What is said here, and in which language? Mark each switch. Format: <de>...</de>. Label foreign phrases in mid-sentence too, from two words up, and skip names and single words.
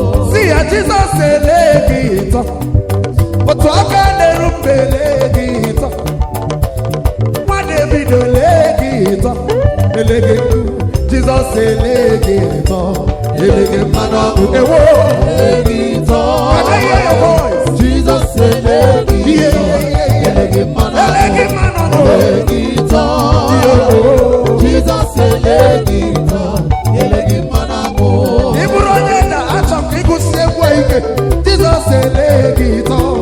<ig>Si ya Jizọs ele gị ịtọ. Otu aka na-eru mba ele gị ịtọ. Nwa David ele gị ịtọ. Ele gị ndụ. Jizọs ele gị ịtọ. Ele gị mmanụ ọkụ. Ewo. Ele gị ịtọ.</ig> <en>Can I hear your voice?</en> <ig>Jizọs ele gị ịtọ.</ig> <en>Yeah, yeah, yeah, yeah.</en> <ig>Ele gị mmanụ Ele gị ọkụ. mmanụ ọkụ. Ele gị ịtọ. Yeah. Jizọs ele gị ịtọ. Ele gị mmanụ ọkụ. Ị bụrụ onye nna, achọ m ka ị gụsie egwu a ike. Jizọs ele gị ịtọ.</ig>